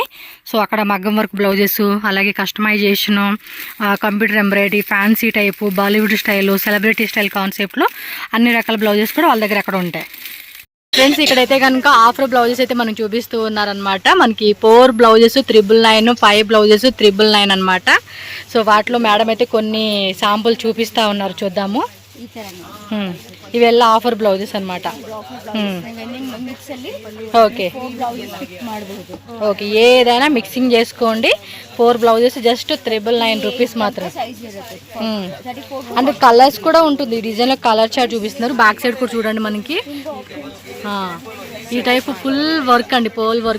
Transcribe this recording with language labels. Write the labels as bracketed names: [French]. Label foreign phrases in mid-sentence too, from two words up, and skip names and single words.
[Telugu] సో అక్కడ మగ్గం [English] work blouses, [Telugu] అలాగే కస్టమైజేషను, [English] computer embroidery, fancy type, Bollywood style, celebrity style [Telugu] కాన్సెప్ట్లో అన్ని రకాల బ్లౌజెస్ కూడా వాళ్ళ దగ్గర అక్కడ ఉంటాయి. ఫ్రెండ్స్, ఇక్కడైతే కనుక [English] offer blouses [Telugu] అయితే మనం చూపిస్తూ ఉన్నారనమాట. మనకి 4 బ్లౌజెస్ 999, 5 బ్లౌజెస్ 999 అనమాట. సో వాటిలో మేడం అయితే కొన్ని శాంపుల్ చూపిస్తూ ఉన్నారు, చూద్దాము. [Kannada] ಇವೆಲ್ಲ [English] offer blouses [Kannada] ಅನ್మాట. [English] okay okay, [Telugu] ఏదైనా మిక్సింగ్ చేసుకోండి. [English] 4 blouses just 999 rupees [Telugu] మాత్రం. అంటే కలర్స్ కూడా ఉంటుంది, డిజైన్లో [English] color chart [Telugu] చూపిస్తున్నారు. [English] back side [Telugu] కూడా చూడండి, మనకి ఈ టైప్ [English] full work [Telugu] అండి, [English] pole work.